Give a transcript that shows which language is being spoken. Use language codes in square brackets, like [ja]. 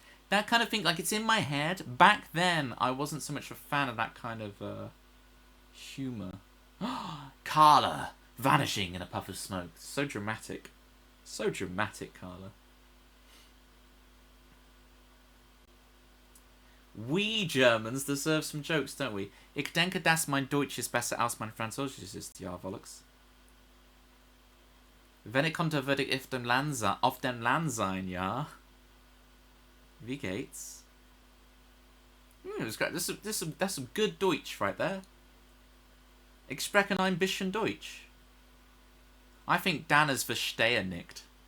[en] That kind of thing, like, it's in my head. Back then, I wasn't so much a fan of that kind of humour. Carla vanishing in a puff of smoke. So dramatic. So dramatic, Carla. We Germans deserve some jokes, don't we? [de] Ich denke, dass mein Deutsch ist besser als mein Französisch ist, ja, Volux. Wenn ich konnte, würde ich auf dem Land sein, ja. Wie geht's? [en] That's great. That's some good Deutsch right there. [de] Ich spreche ein bisschen Deutsch. [en] I think [de] Danners verstehen nicht.